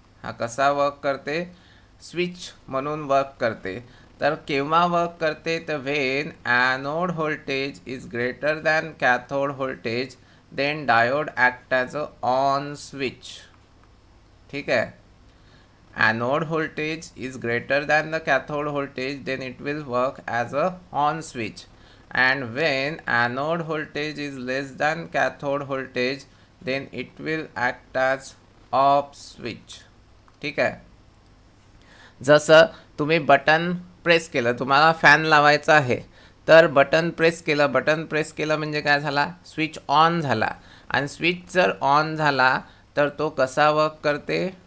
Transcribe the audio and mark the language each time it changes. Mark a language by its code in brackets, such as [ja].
[mr] हा कसा वर्क करते? स्विच म्हणून वर्क करते। तर केव्हा वर्क करते? तर [en] when anode voltage is greater than cathode voltage, then diode act as a on switch, [mr] ठीक आहे। [en] Anode voltage is greater than the cathode voltage, then it will work as a on switch, and when anode voltage is less than cathode voltage, then it will act as off switch, [mr] ठीक आहे। जसं तुम्ही button press केलं, तुम्हाला fan लावायचा आहे, तर button press केलं म्हणजे काय झाला? स्विच ऑन झाला, आणि स्विच जर ऑन झाला तर तो कसा वर्क करते?